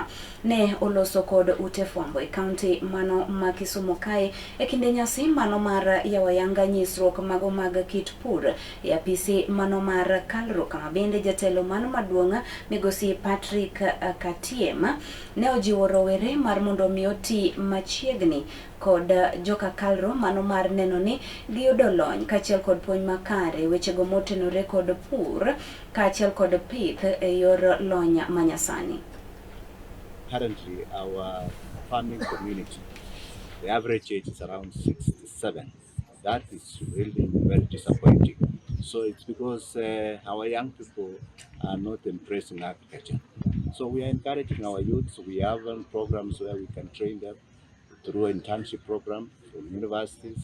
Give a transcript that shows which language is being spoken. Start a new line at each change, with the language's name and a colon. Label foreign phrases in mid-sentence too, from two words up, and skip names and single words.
Luo (Kenya and Tanzania): Ne oloso kod ute fwambo e kaunti mano ma Kisumu kae e kinde nyasi mano mar yawayanga nyisruok mago mag kit pur e apisi mano mar Kalro, kama bende jatelo mano maduong' migosi Patrick Katiem ne ojiwo Rawere mar mondo mi oti machiegni kod joka Kalro mano mar neno ni giyudo lony kachiel kod puonj makare wechego motenore kod pur kachiel kod pith e yor lony manyasani.
English: Currently, our farming community, the average age is around 67. That is really very disappointing. So it's because our young people are not embracing agriculture. So we are encouraging our youths. We have programs where we can train them through internship program from universities.